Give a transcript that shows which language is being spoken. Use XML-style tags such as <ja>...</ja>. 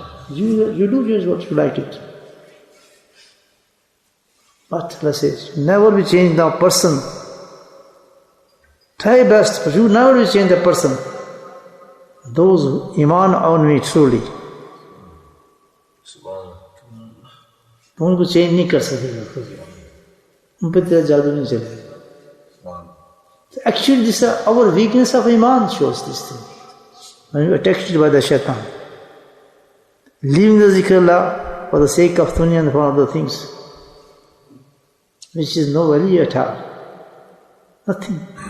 <en>You do just what you like it. But Allah says, never be changed the person. Try best, but you never will change the person. Those who iman on me truly.</en> <ur>تو ان کو change نہیں کر سکے گا خود، ان پہ تیرا جادو نہیں چلے گا.</ur> <en>Actually, this our weakness of iman shows this thing. When you are attacked by the shaitan, leaving the zikr Allah for the sake of dunya and for other things, which is no value at all. Nothing.</en>